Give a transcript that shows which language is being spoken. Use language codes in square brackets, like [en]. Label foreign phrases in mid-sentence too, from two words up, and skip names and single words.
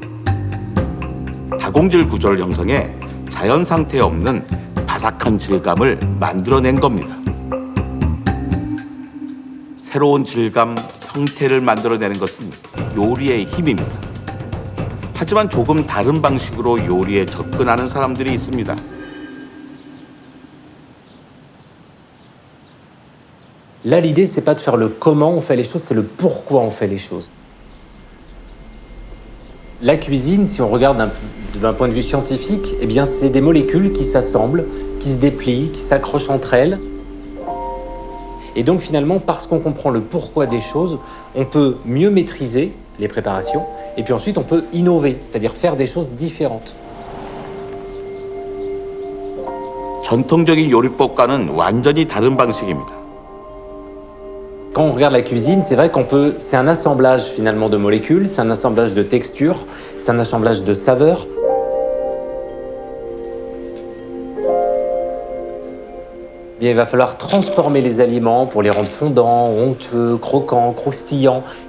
[ko] 다공질 구조를 형성해 자연 상태에 없는 바삭한 질감을 만들어낸 겁니다. 새로운 질감, 형태를 만들어내는 것은 요리의 힘입니다. 하지만 조금 다른 방식으로 요리에 접근하는 사람들이 있습니다. [fr] Là, l'idée, c'est pas de faire le comment on fait les choses, c'est le pourquoi on fait les choses. La cuisine, si on regarde d'un point de vue scientifique, eh bien, c'est des molécules qui s'assemblent, qui se déplient, qui s'accrochent entre elles. Et donc, finalement, parce qu'on comprend le pourquoi des choses, on peut mieux maîtriser les préparations, et puis ensuite, on peut innover, c'est-à-dire faire des choses différentes. [ko] 전통적인 요리법과는 완전히 다른 방식입니다. [fr] Quand on regarde la cuisine, c'est vrai c'est un assemblage finalement de molécules, c'est un assemblage de textures, c'est un assemblage de saveurs. Bien, il va falloir transformer les aliments pour les rendre fondants, onctueux, croquants, croustillants.